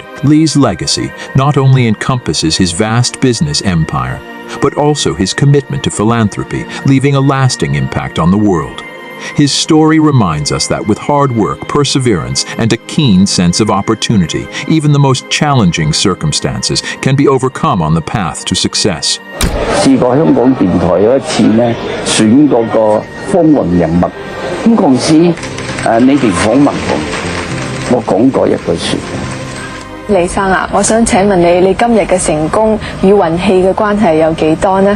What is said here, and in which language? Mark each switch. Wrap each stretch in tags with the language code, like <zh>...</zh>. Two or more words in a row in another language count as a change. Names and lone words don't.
<en>Li's legacy not only encompasses his vast business empire, but also his commitment to philanthropy, leaving a lasting impact on the world. His story reminds us that with hard work, perseverance, and a keen sense of opportunity, even the most challenging circumstances can be overcome on the path to success.</en> <yue>試過香港電台有一次呢，選嗰個風雲人物，咁嗰陣時你哋訪問我講過一句説話。李生啊，我想請問你今日嘅成功與運氣嘅關係有幾多呢？</yue>